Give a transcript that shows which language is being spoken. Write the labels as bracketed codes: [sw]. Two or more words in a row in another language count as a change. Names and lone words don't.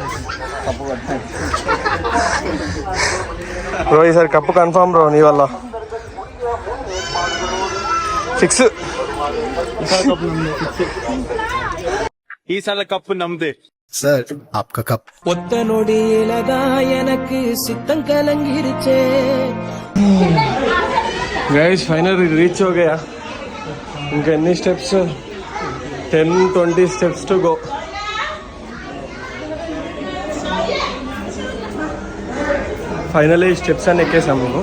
[te] బ్రో ఈసారి [en] cup confirm [te] బ్రో, నీ వల్ల ఫిక్స్. [kn] ಈಸಾರಿ ಕಪ್ಪು ನಮ್ಮದೇ. [hi] சார் आपका कप [ta] ஒத்த நொடியிலதா எனக்கு சித்தம் கலங்கிருச்சே. [en] guys final reach [hi] हो गया. [te] ఇంకా ఎన్ని స్టెప్స్? [en] 10-20 steps to go. [te] ఫైనల్ ఈ స్టెప్స్ అన్ని ఎక్కేసాం మేము.